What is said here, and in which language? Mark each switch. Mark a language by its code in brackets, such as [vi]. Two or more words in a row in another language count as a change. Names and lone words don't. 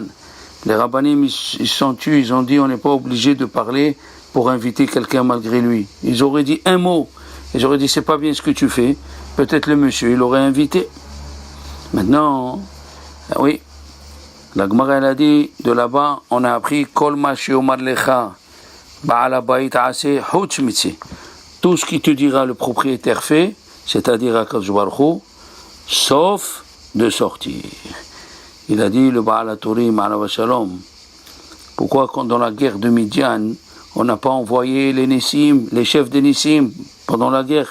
[fr] Les rabbanim ils se sont tus, ils ont dit on n'est pas obligé de parler pour inviter quelqu'un malgré lui. Ils auraient dit un mot, ils auraient dit c'est pas bien ce que tu fais, peut-être le monsieur il l'aurait invité. Maintenant, oui, la Gemara elle a dit, de là-bas on a appris [he] כל מה שיאמר לך בעל הבית עשה חוץ מצא. [fr] Tout ce qui te dira le propriétaire fait, c'est-à-dire [he] הקדוש ברוך הוא, [fr] sauf de sortir. Il a dit le Baal HaTurim [he] עליו השלום. [fr] Pourquoi quand dans la guerre de Midian, on n'a pas envoyé les Nissim, les chefs des Nissim pendant la guerre?